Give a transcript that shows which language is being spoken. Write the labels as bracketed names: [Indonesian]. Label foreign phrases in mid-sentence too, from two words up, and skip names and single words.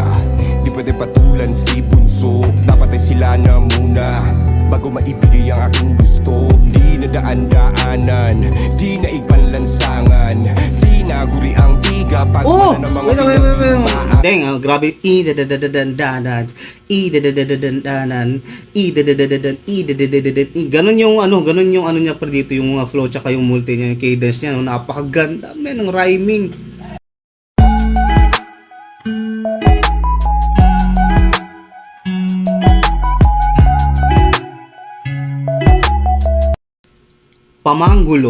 [Filipino] Di pwede patulan si bunso, dapat ay sila na muna bago maibigay ang aking gusto. Di nadaan-daanan, di naigpanlansangan, di naguri ang tiga pag mana ng mga pinagmaan. Deng, grabe. I-da-da-da-da-dan-danan, i-da-da-da-da-dan-danan, i-da-da-da-da-dan, i-da-da-da-da-dan. Ganun yung ano niya pa dito, yung flow tsaka yung multi niya, yung cadence niya, no? Napakaganda, men, ng rhyming. Pamanggulo.